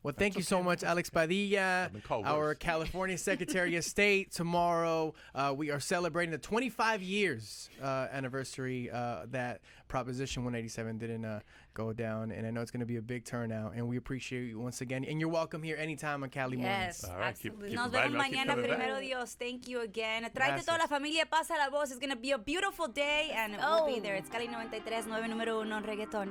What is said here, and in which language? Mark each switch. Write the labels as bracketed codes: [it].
[en] Well, thank you so much, Alex Padilla, our California Secretary of State. Tomorrow, we are celebrating the 25 years anniversary that Proposition 187 didn't go down, and I know it's going to be a big turnout, and we appreciate you once again, and you're welcome here anytime on Cali Mornings. All right, absolutely. [es] Nos vemos mañana, primero Dios. [en] Thank you again. [es] Tráete toda la familia, pasa la voz. [en] It's going to be a beautiful day, and we'll be there. It's Cali 93, 9 número 1 reggaeton.